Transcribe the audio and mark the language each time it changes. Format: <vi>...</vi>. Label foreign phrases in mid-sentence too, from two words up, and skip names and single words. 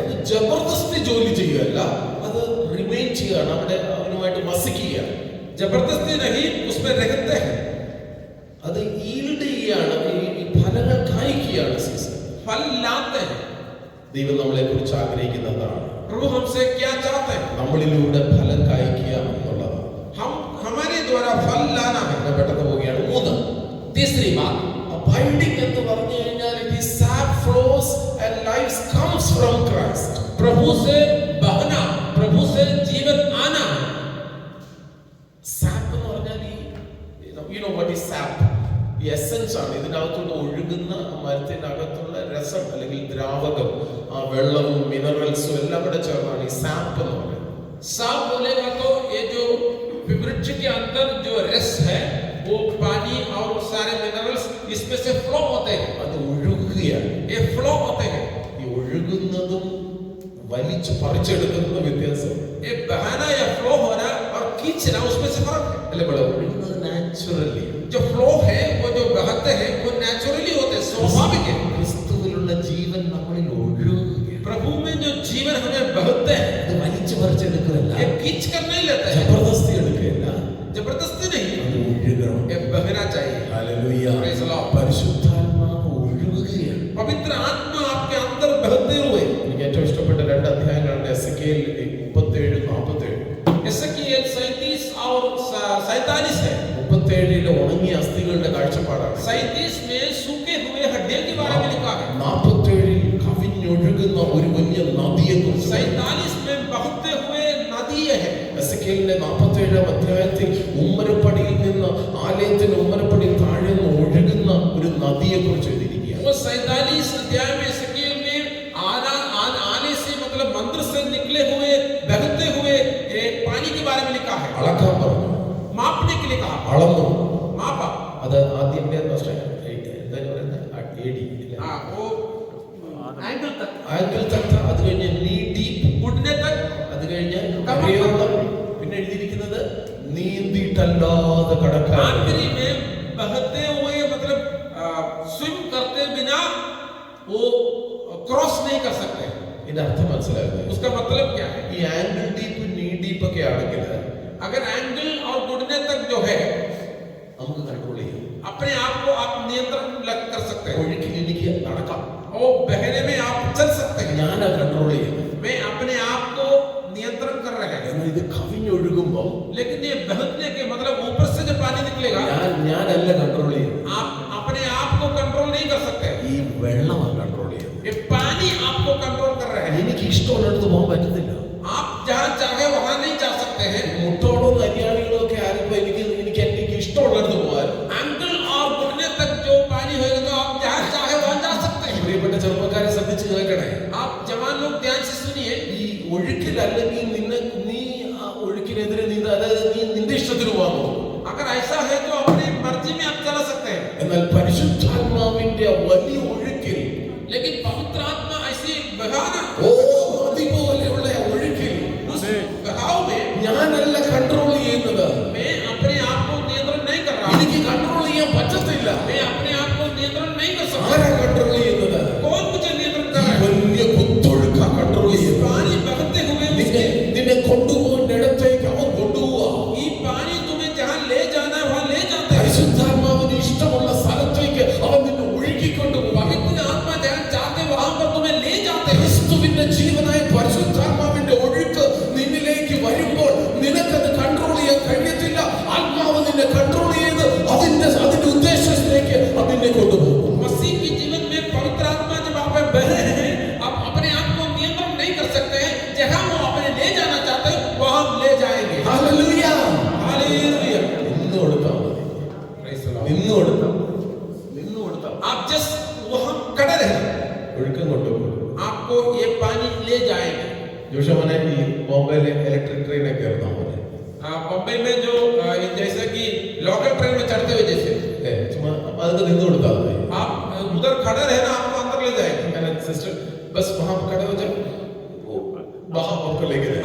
<ml>അത് ജബർദസ്തി ജോലി ചെയ്യുകയല്ല, അത് റിമെയിൻ ചെയ്യുകയാണ്, അവിടെ അവനുമായിട്ട് വസിക്കുക.</ml> <hi>जबरदस्ती नहीं, उसमें रहते हैं।</hi> <ml>അത് ഈൽഡ് ചെയ്യുകയാണ്, ഈ ഫലങ്ങൾ കായ്ക്കുകയാണ്. സീസൺ</ml> <hi>फल लाते हैं।</hi> <ml>ദൈവം നമ്മളെ കുറിച്ച് ആഗ്രഹിക്കുന്നതാണ്</ml> <hi>प्रभु हमसे क्या चाहते हैं?</hi> <ml>നമ്മളിലൂടെ ഫലം കായ്ക്കുക എന്നുള്ളതാണ്.</ml> <hi>हम हमारे द्वारा फल लाना है।</hi> <ml>ഞാൻ പെട്ടെന്ന് പോവുകയാണ്. 3,</ml> <hi>तीसरी बात,</hi> <ml>അബൈഡിംഗ് എന്ന് പറഞ്ഞു കഴിഞ്ഞാൽ</ml> <en>it is sap flows and life comes from Christ.</en> <hi>प्रभु से बहना, प्रभु से जीवन आना।</hi> <ml>സാപ്പ് എന്ന് പറഞ്ഞാൽ</ml> <en>you know what is sap?</en> <ml>ഈ എസൻസ് ആണ്. ഇതിനകത്തുള്ള ഒഴുകുന്ന മരത്തിന്റെ അകത്തുള്ള രസം അല്ലെങ്കിൽ ദ്രാവകം, ആ വെള്ളവും മിനറൽസും എല്ലാം കൂടെ ചേർന്നാണ് ഈ സാപ്പ് എന്ന് പറയുന്നത്.</ml> <hi>साफ बोलेगा तो ये जो वृक्ष के अंदर जो रस है, वो पानी और सारे मिनरल्स इसमें से फ्लो होते हैं।</hi> <ml>അത് ഒഴുകുകയാണ്.</ml> <hi>ये फ्लो होते हैं।</hi> <ml>ഈ ഒഴുകുന്നതും വലിച്ചു പറിച്ചെടുക്കുന്നതും വ്യത്യാസം.</ml> <hi>ये बहाना या फ्लो होना और खींचना, उसमें से फर्क है।</hi> <ml>അല്ലെ ഇവിടെ ഒഴുകുന്നത് നാച്ചുറലി,</ml> <hi>जो फ्लो है वो जो बहते हैं वो नेचुरली होते हैं, स्वाभाविक है।</hi> <ml>ക്രിസ്തുവിലുള്ള ജീവൻ നമ്മളിൽ ഒഴുകുകയാണ്.</ml> <hi>प्रभु में जो जीवन हमें बहते हैं,</hi> <ml>അത് വലിച്ചു പറിച്ചെടുക്കുകയല്ല,</ml> <hi>ये खींच कर नहीं लेते हैं,</hi> <ml>ജബർദസ്തി എടുക്കുകയല്ല,</ml> <hi>जबरदस्ती नहीं,</hi> <ml>അത് ഒഴുകണം.</ml> <hi>ये बहना चाहिए।</hi> <ml>ഹല്ലേലൂയ.</ml> <en>Praise the Lord.</en> <ml>പരിശുദ്ധാത്മാവ് ഒഴുകുകയാണ്.</ml> <hi>पवित्र आत्मा आपके अंदर बहते हुए।</hi> <ml>എനിക്ക് ഏറ്റവും ഇഷ്ടപ്പെട്ട 2 അധ്യായങ്ങളാണ് എസെക്കിയേൽ 37-47.</ml> <hi>एसेकिएल 37 और 47 है।</hi> <ml>37 ഉണങ്ങിയ അസ്ഥികളുടെ കാഴ്ചപ്പാടാണ്.</ml> <hi>37 में सूखे हुए हड्डियों के बारे में लिखा है।</hi> <ml>47 കവിഞ്ഞൊഴുകുന്ന ഒരു വലിയ നദിയെക്കുറിച്ച്.</ml> <hi>47 में बहते हुए नदी है।</hi> <ml>എസെക്കിയേലിന്റെ 47-ാം അധ്യായത്തിൽ ഉമ്മരപ്പടിയിൽ നിന്ന് ആലയത്തിന്റെ ഉമ്മരപ്പടിയിൽ താഴെ നിന്ന് ഒഴുകുന്ന ഒരു നദിയെക്കുറിച്ച് എഴുതിയിരിക്കുകയാണ്.</ml> <hi>वो 47 अध्याय में एसेकिएल में आने से मतलब मंदिर से निकले हुए बहते हुए पानी के बारे में लिखा है।</hi> <ml>അളക്കാൻ പറഞ്ഞു,</ml> <hi>मापने के लिए कहा,</hi> <ml>അളന്നു.</ml> <hi>मापा।</hi> <ml>അത് ആദ്യം എന്താ പറയുന്നത്? AD.</ml> <hi>हाँ, वो एंगल तक,</hi> <ml>ആങ്കിൾ തക്ക, അത് കഴിഞ്ഞ്</ml> <en>knee deep,</en> <hi>घुटने तक,</hi> <ml>അത് കഴിഞ്ഞ് കരയോളം, പിന്നെ എഴുതിയിരിക്കുന്നത് നീന്തിയിട്ട് നീന്തല്ലാതെ കടക്കാൻ</ml> <hi>आखिरी में बहते हुए मतलब स्विम करते बिना वो क्रॉस नहीं कर सकते।</hi> <ml>ഇതിന്റെ അർത്ഥം മനസ്സിലാകുന്നത്</ml> <hi>उसका मतलब क्या है?</hi> <ml>ഈ</ml> <en>ankle deep knee deep</en> <ml>ഒക്കെ ആണെങ്കിൽ</ml> <hi>अगर एंगल और घुटने तक जो है</hi> <ml>നമുക്ക് കൺട്രോൾ ചെയ്യാം.</ml> <hi>अपने आप को आप नियंत्रण कर सकते हैं।</hi> <ml>ഒഴുക്കിൽ എനിക്ക് നടക്കാം,</ml> <hi>वो बहने में आप चल सकते हैं।</hi> <ml>ഞാനാ കൺട്രോൾ ചെയ്യുന്നത്.</ml> <hi>मैं अपने आप को नियंत्रण कर रहे हैं।</hi> <ml>എന്നാൽ ഇത് കവിഞ്ഞൊഴുകുമ്പോ</ml> <hi>लेकिन ये बहने के मतलब ऊपर से जब पानी निकलेगा</hi> <ml>ഞാനല്ല കൺട്രോൾ ചെയ്യുന്നത്,</ml> <hi>आप अपने आप को कंट्रोल नहीं कर सकते।</hi> <ml>ഈ വെള്ളമാണ് കൺട്രോൾ ചെയ്യുന്നത്.</ml> <hi>ये पानी आपको कंट्रोल कर रहे हैं।</hi> <ml>എനിക്ക് ഇഷ്ടമുള്ളിടത്ത് പോകാൻ പറ്റത്തില്ല.</ml> <hi>आप जहाँ चाहे वहाँ नहीं जा सकते हैं।</hi> <ml>മുട്ടോടോ കല്യാണികളോ ഒക്കെ ആരുമ്പോ എനിക്ക് ഇഷ്ടമുള്ളിടത്ത് പോകാൻ</ml> <hi>एंगल और घुटने तक जो पानी होगा तो आप जहाँ चाहे वहाँ जा सकते हैं।</hi> <ml>പ്രിയപ്പെട്ട ചെറുപ്പക്കാരെ ശ്രദ്ധിച്ച് കേൾക്കണേ.</ml> <hi>आप जवान लोग ध्यान से सुनिए।</hi> <ml>ഈ ഒഴുക്കിലല്ലെങ്കിൽ നീ ആ ഒഴുക്കിനെതിരെ അതായത് നീ നിന്റെ ഇഷ്ടത്തിന് പോകാൻ നോക്കും.</ml> <hi>अगर ऐसा है तो अपनी मर्जी में आप चला सकते हैं।</hi> <ml>എന്നാൽ പരിശുദ്ധാത്മാവിന്റെ വലിയ ഒഴുക്കിൽ,</ml> <hi>लेकिन पवित्र आत्मा ऐसी बहाना</hi> <ml>നദി പോലെയുള്ള ഒഴുക്കിൽ</ml> <hi>उस बहाव में</hi> <ml>ഞാനല്ല കൺട്രോൾ ചെയ്യുന്നത്.</ml> <hi>मैं अपने आप को नियंत्रण नहीं कर रहा।</hi> <ml>എനിക്ക് കൺട്രോൾ ചെയ്യാൻ പറ്റത്തില്ല.</ml> <hi>मैं अपने आप को नियंत्रण नहीं कर सकता।</hi> <ml>ആരാ കൺട്രോൾ ചെയ്യുന്നത്?</ml> <hi>कौन मुझे नियंत्रण कर रहा है?</hi> <ml>വലിയ കുത്തൊഴുക്കാ കൺട്രോൾ ചെയ്യുന്നത്.</ml> <hi>पानी बहते हुए</hi> <ml>നിന്നെ കൊണ്ടുപോകുന്നിടത്തേക്ക് അവൻ കൊണ്ടുപോവാ.</ml> <hi>ये पानी तुम्हें जहाँ ले जाना है वहाँ ले जाते हैं।</hi> <ml>പരിശുദ്ധാത്മാവിന് ഇഷ്ടമുള്ള സ്ഥലത്തേക്ക് അവൻ നിന്നെ ഒഴുക്കിക്കൊണ്ടുപോകും.</ml> <hi>पवित्र आत्मा जहाँ चाहते वहाँ पर तुम्हें ले जाते हैं।</hi> <ml>ക്രിസ്തുവിന്റെ ജീവനായ പരിശുദ്ധാത്മാവിന്റെ ഒഴുക്ക് നിന്നിലേക്ക് വരുമ്പോൾ നിനക്കത് കൺട്രോൾ ചെയ്യാൻ കഴിയത്തില്ല. ആത്മാവ് നിന്നെ കൺട്രോൾ ചെയ്ത് അതിന്റെ ഉദ്ദേശത്തിലേക്ക് അതിനെ കൊണ്ടുപോകും.</ml> <hi>मसीह के जीवन में पवित्र आत्मा जब आप में बह रहे हैं, आप अपने आप को नियंत्रण नहीं कर सकते हैं। जहाँ वो अपने ले जाना चाहते हैं वहाँ हम ले जाएंगे।</hi> <ml>ഹല്ലേലൂയ.</ml> <hi>हालेलुया।</hi> <ml>നിന്ന് കൊടുത്താൽ മതി.</ml> <en>Praise the Lord.</en> <ml>നിന്ന് കൊടുത്താൽ</ml> <hi>आप जस्ट वहाँ खड़े रहे,</hi> <ml>ഒഴുക്കം കൊണ്ടുപോകും.</ml> <hi>आपको ये पानी ले जाएंगे।</hi> <ml>ജോഷമോനെ ഈ ബോംബെയിലെ ഇലക്ട്രിക് ട്രെയിനെ കയറുന്ന പോലെ</ml> <hi>बम्बई में जो जैसे कि लोकल ट्रेन में चढ़ते हुए जैसे</hi> <ml>ചുമ്മാ അതൊക്കെ നിന്ന് കൊടുത്താൽ മതി.</ml> <hi>आप उधर खड़े रहे ना, आपको अंदर ले जाएंगे। मैंने सिस्टर बस वहां पर खड़े हो जाओ, वो बाहर आपको लेके जाएगा.</hi>